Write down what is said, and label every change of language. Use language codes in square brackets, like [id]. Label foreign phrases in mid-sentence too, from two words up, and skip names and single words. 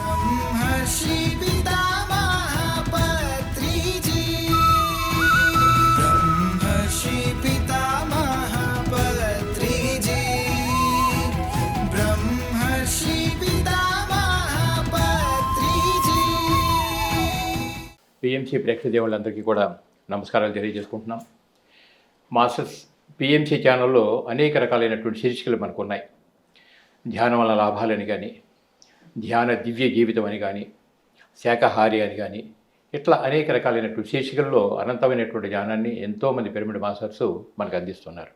[sa] ब्रह्मर्षि पितामह पत्रिजी ब्रह्मर्षि पितामह पत्रिजी ब्रह्मर्षि पितामह पत्रिजी [te] పిఎంసి ప్రేక్షక దేవుళ్ళందరికీ కూడా నమస్కారాలు తెలియజేసుకుంటున్నాం. మాస్టర్స్ పిఎంసి ఛానల్లో అనేక రకాలైనటువంటి శీర్షికలు మనకు ఉన్నాయి. ధ్యానం వల్ల లాభాలని కానీ, ధ్యాన దివ్య జీవితం అని కానీ, శాకాహారి అని కానీ, ఇట్లా అనేక రకాలైనటువంటి శీర్షికల్లో అనంతమైనటువంటి జ్ఞానాన్ని ఎంతోమంది పిరమిడ్ మాస్టర్స్ మనకు అందిస్తున్నారు.